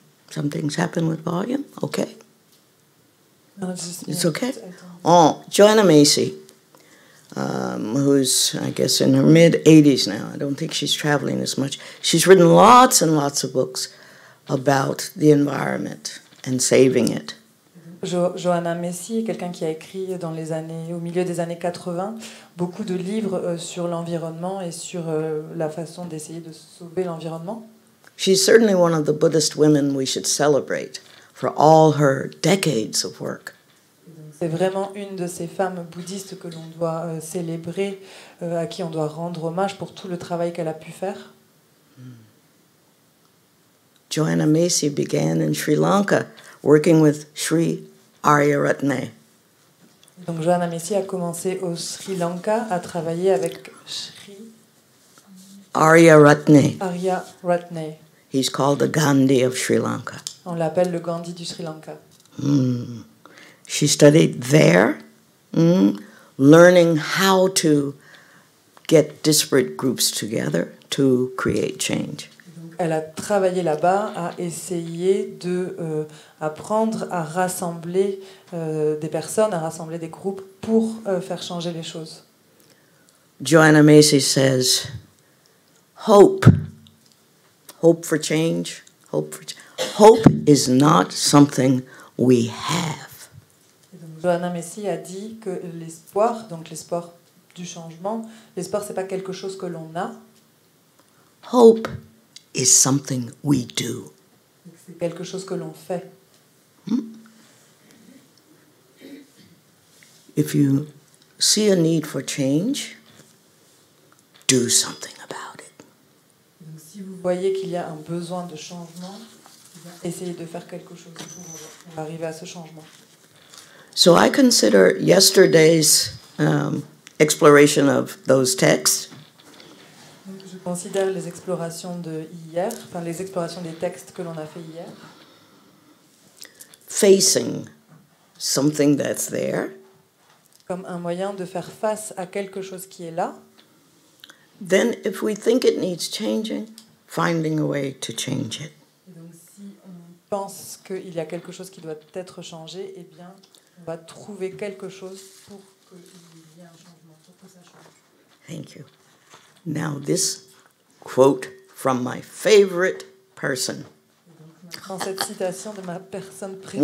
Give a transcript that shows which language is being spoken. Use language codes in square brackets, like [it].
[en] Something's happened with volume? Okay. It's okay? Oh, Joanna Macy, who's, I guess, in her mid-80s now. I don't think she's traveling as much. She's written lots and lots of books about the environment and saving it. [fr] Joanna Macy est quelqu'un qui a écrit au milieu des années 80 beaucoup de livres sur l'environnement et sur la façon d'essayer de sauver l'environnement. [en] She's certainly one of the Buddhist women we should celebrate for all her decades of work. [fr] C'est vraiment une de ces femmes bouddhistes que l'on doit célébrer, à qui on doit rendre hommage pour tout le travail qu'elle a pu faire. [en] Joanna Macy began in Sri Lanka working with Sri Aryaratne. [fr] Donc Joanna Macy a commencé au Sri Lanka à travailler avec Sri Aryaratne. Aryaratne. [en] He's called the Gandhi of Sri Lanka. [fr] On l'appelle le Gandhi du Sri Lanka. [en] She studied there, learning how to get disparate groups together to create change. [fr] Elle a travaillé là-bas, à essayer de apprendre à rassembler des personnes, à rassembler des groupes pour faire changer les choses. [en] Joanna Macy says, hope for change, hope is not something we have. [fr] Joanna Macy a dit que l'espoir, donc l'espoir du changement, l'espoir c'est pas quelque chose que l'on a. [en] Hope is something we do. [fr] C'est quelque chose que l'on fait. [en] If you see a need for change, do something about it. [fr] Donc, si vous voyez qu'il y a un besoin de changement, essayez de faire quelque chose pour arriver à ce changement. [en] So I consider yesterday's exploration of those texts [fr] Donc, je considère les explorations de hier, enfin les explorations des textes que l'on a fait hier, [en] facing something that's there, [fr] comme un moyen de faire face à quelque chose qui est là. [en] then if we think it needs changing, finding a way to change it. [fr] Et donc si on pense qu'il y a quelque chose qui doit être changé, eh bien on va trouver quelque chose pour qu'il y ait un changement, pour que ça change. [en] Thank you. Now this quote from my favorite person, [fr] Dans cette citation de ma personne préférée,